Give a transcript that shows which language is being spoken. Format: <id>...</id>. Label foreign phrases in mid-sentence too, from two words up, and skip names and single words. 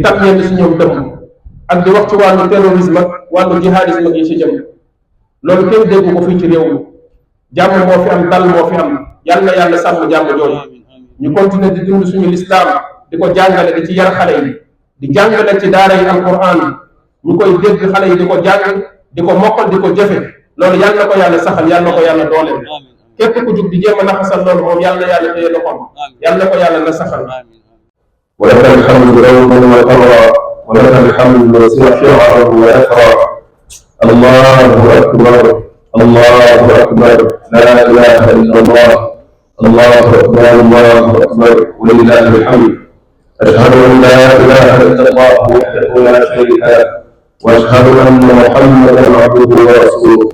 <wo>tam yenn si ñoom dëmm ak di wax ci wàllu terrorisme ak wàllu jihadisme ak yi ci jëm loolu kenn déggu ko fii ci réew mi jàmm moo fi am dal moo fi am yàlla na yàlla sàmm jàmm jooju ñu continuer di dund suñu lislaam di ko jàngale di ci yar xale yi di jàngale ci daara yi alquran ñu koy dégg xale yi di ko jàng di ko mokkal di ko jëfe loolu yàlla na ko yàlla saxal yàlla na ko yàlla dooleel képp ku jug di jéem a naxasal loolu moom yàlla na yàlla téye loxoom yàlla na ko yàlla na saxal</wo> <ar>ولك الحمد يوما وطرا ولك الحمد سحرا ويسرا الله أكبر الله أكبر لا إله إلا الله الله أكبر الله أكبر ولله الحمد أشهد أن لا إله إلا الله وحده لا شريك له وأشهد أن محمدا عبده ورسوله</ar>